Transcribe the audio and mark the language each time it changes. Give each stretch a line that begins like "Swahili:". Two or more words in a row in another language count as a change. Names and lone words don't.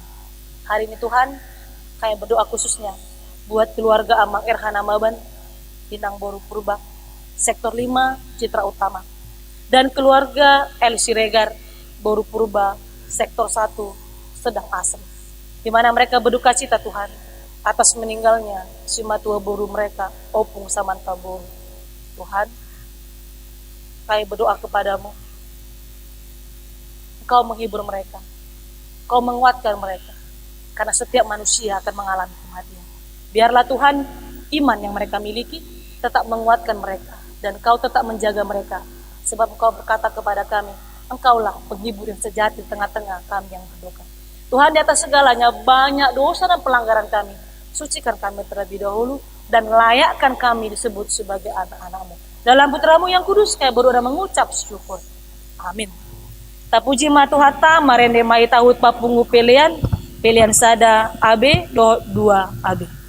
Indonesian: Hari ini Tuhan, kami berdoa khususnya buat keluarga Amang Erhana Maban, Inang Boru Purba, Sektor 5, Citra Utama, dan keluarga El Siregar, Boru Purba, Sektor 1, Sedang Asem, di mana mereka berduka cita Tuhan atas meninggalnya si matua boru mereka, Opung Samanta Boru. Tuhan, kami berdoa kepadamu, Engkau menghibur mereka, Engkau menguatkan mereka, karena setiap manusia akan mengalami kematian. Biarlah Tuhan, iman yang mereka miliki tetap menguatkan mereka, dan Engkau tetap menjaga mereka, sebab Engkau berkata kepada kami, Engkaulah penghibur yang sejati di tengah-tengah kami yang berduka. Tuhan, di atas segalanya banyak dosa dan pelanggaran kami, sucikan kami terlebih dahulu, dan layakkan kami disebut sebagai anak-anak-Mu. Dalam Putra-Mu yang kudus, kami berdoa dan mengucap syukur. Amin.
Batak Toba: Tapuji matu hata, marende mai tahut papungu pelian sada AB, do 2 AB.